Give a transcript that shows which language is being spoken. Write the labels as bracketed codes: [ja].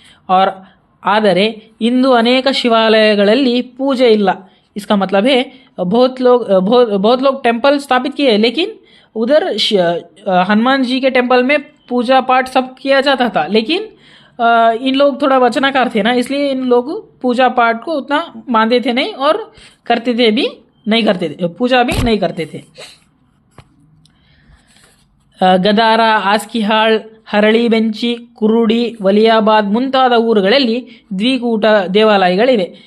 [hi] और [kn] ಆದರೆ ಇಂದು ಅನೇಕ ಶಿವಾಲಯಗಳಲ್ಲಿ पूजे ಇಲ್ಲ। [hi] इसका मतलब है बहुत लोग टेम्पल स्थापित किए, लेकिन उधर हनुमान जी के टेम्पल में पूजा पाठ सब किया जाता था। लेकिन इन लोग थोड़ा वचनाकार थे ना, इसलिए इन लोग पूजा पाठ को उतना मानते थे नहीं और करते थे भी नहीं करते थे, पूजा भी नहीं करते थे। [kn] ಗದಾರ, ಆಸ್ಕಿಹಾಳ್, ಹರಳಿಬೆಂಚಿ, ಕುರುಡಿ, ವಲಿಯಾಬಾದ್ ಮುಂತಾದ ಊರುಗಳಲ್ಲಿ ದ್ವಿಕೂಟ ದೇವಾಲಯಗಳಿವೆ।